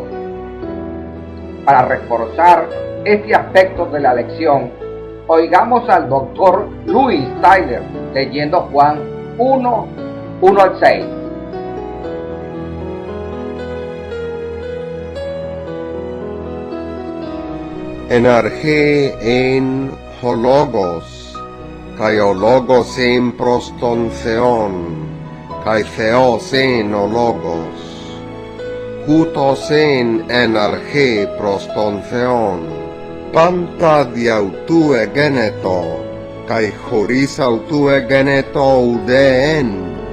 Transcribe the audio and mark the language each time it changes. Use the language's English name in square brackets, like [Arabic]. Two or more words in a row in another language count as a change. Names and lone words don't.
[Spanish] Para reforzar este aspecto de la lección, oigamos al doctor Louis Tyler leyendo Juan 1:1-6. [Greek] Ἐν ἀρχῇ ἦν ὁ λόγος, καὶ ὁ λόγος ἦν πρὸς τὸν θεόν, καὶ θεὸς ἦν ὁ λόγος, οὗτος ἦν ἐν ἀρχῇ πρὸς τὸν θεόν, πάντα δι' αὐτοῦ ἐγένετο, καὶ χωρὶς αὐτοῦ ἐγένετο οὐδὲ ἕν,